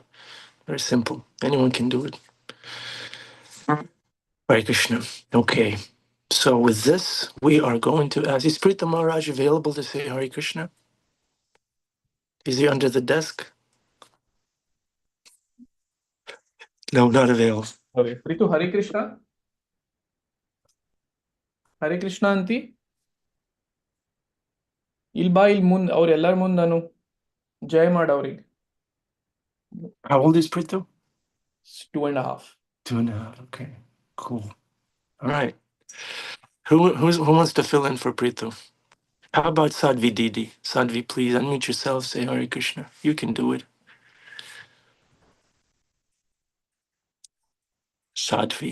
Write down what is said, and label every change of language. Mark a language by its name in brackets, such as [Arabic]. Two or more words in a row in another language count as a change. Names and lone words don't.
[English] Very simple. Anyone can do it. Hare Krishna. Okay. So with this, we are going to ask, is Prita Maharaj available to say Hare Krishna? Is he under the desk? No, not available. Okay. Pritu, Hare Krishna. Hare Krishna anti. [Kannada] ಇಲ್ಬಾ ಇಲ್ಲಿ ಮುಂದೆ ಅವ್ರ ಎಲ್ಲರ ಮುಂದೆ ನಾನು ಜಯ ಮಾಡ ಅವ್ರಿಗೆ. [English] How old is Prita? 2.5. 2.5. Okay, cool. All right. Who wants to fill in for Prita? How about Sadhvi Didi? Sadhvi, please unmute yourself. Say Hare Krishna. You can do it. Sadhvi.